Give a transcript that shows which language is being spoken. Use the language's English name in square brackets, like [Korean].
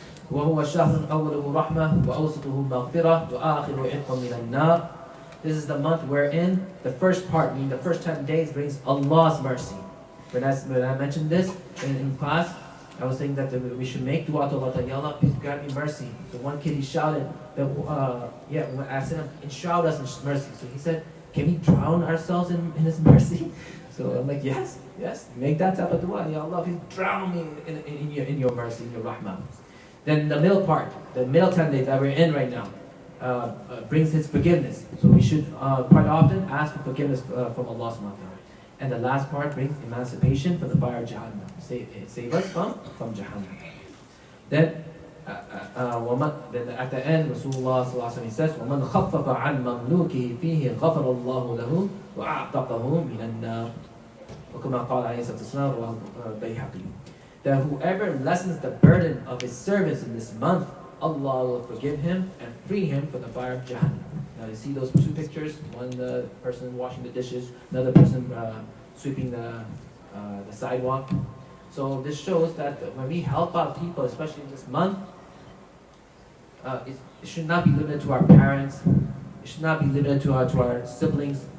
[Arabic] وهو الشهر أوله رحمة وأوسطه مغفرة وآخره عتق من النار. [English] This is the month wherein the first part, meaning the first 10 days, brings Allah's mercy. When I mentioned this in class, I was saying that we should make dua to Allah, Ya Allah, please grant me mercy. So one kid, he shouted, when I asked him, enshroud us in mercy. So he said, can we drown ourselves in his mercy? So I'm like, yes, make that type of dua. Ya Allah, please drown me in your mercy, in your rahmah. Then the middle part, the middle 10 days that we're in right now, brings his forgiveness. So we should quite often ask for forgiveness from Allah subhanahu wa ta'ala. And the last part brings emancipation from the fire of Jahannam. Save us from Jahannam. Then at the end, Rasulullah sallallahu alaihi wasallam says, [Arabic] وَمَنْ خَفَّفَ عَنْ مَمْلُوكِهِ فِيهِ غَفَرَ اللَّهُ لَهُ وَأَعْتَقَهُ مِنَ النَّارِ وَكَمَا قَالَ عَلَيْهِ الصَّلَاةُ وَالسَّلَامُ بَيْهَقِي. [English] That whoever lessens the burden of his service in this month, Allah will forgive him and free him from the fire of Jahannam. Now you see those two pictures, one the person washing the dishes, another person sweeping the sidewalk. So this shows that when we help out people, especially in this month, it should not be limited to our parents, it should not be limited to our siblings.